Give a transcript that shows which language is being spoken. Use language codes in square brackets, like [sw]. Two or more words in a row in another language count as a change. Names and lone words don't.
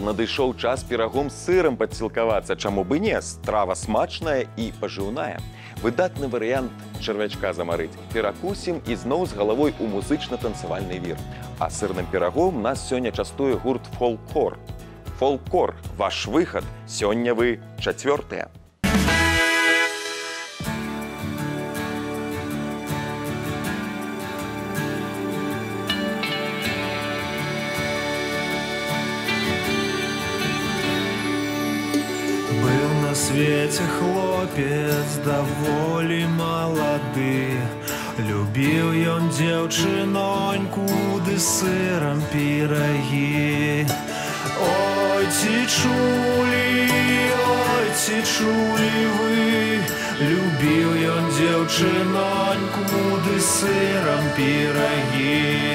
[be] Надышоў час пірагом з сырам падсілкавацца. Чаму бы не? Страва смачная і пажыўная. Выдатны варыянт чарвячка замарыць. Перакусім і зноў з галавой у музычна-танцавальны вір. А сырным пірагом нас сёння частуе гурт «Фолкор». «Фолкор» – ваш выхад. Сёння вы 4-е. [ru] Был на свете [be] хлопец даволі малады. Любіў ён дзяўчыноньку ды сырам пірагі. Ой, ці чулі вы, любіў ён дзяўчыноньку ды сырам пірагі.